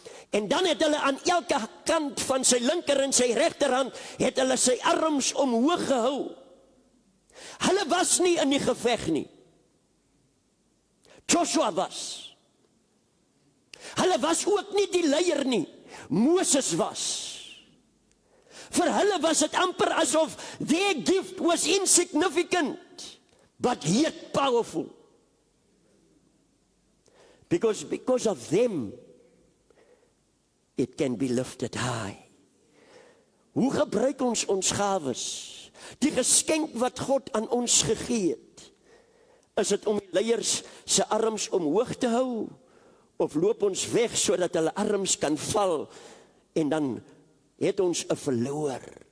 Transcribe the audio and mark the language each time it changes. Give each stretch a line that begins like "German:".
Afrikaans: En dan het hulle aan elke kant van sy linker en sy regterhand, het hulle sy arms omhoog gehou. Hulle was nie in die geveg nie. Joshua was. Hulle was ook nie die leier nie. Moses was. Vir hulle was dit amper asof
English: their gift was insignificant, but yet powerful. Because of them, it can be lifted high.
Afrikaans: Hoe gebruik ons gawes? Die geskenk wat God aan ons gegee het, is dit om die leiers se arms omhoog te hou, of loop ons weg sodat hulle arms kan val, en dan het ons 'n verloor.